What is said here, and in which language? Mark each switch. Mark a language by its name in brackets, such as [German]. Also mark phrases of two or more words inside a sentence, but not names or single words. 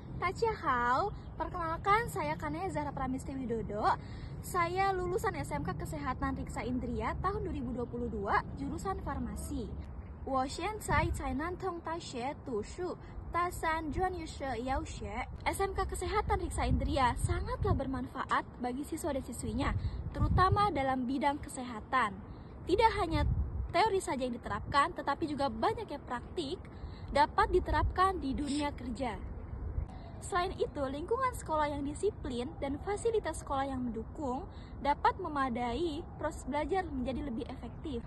[Indonesian] Tachiahao, perkenalkan saya Kanaya Zahra Pramesti Widodo. Saya lulusan SMK Kesehatan Riksa Indria tahun 2022, jurusan farmasi. [Chinese] 我现在在南通大学读书，大三专业是药学。 [Indonesian] SMK Kesehatan Riksa Indria sangatlah bermanfaat bagi siswa dan siswinya, terutama dalam bidang kesehatan. Tidak hanya teori saja yang diterapkan, tetapi juga banyak yang praktik dapat diterapkan di dunia kerja. Selain itu, lingkungan sekolah yang disiplin dan fasilitas sekolah yang mendukung dapat memadai proses belajar menjadi lebih efektif.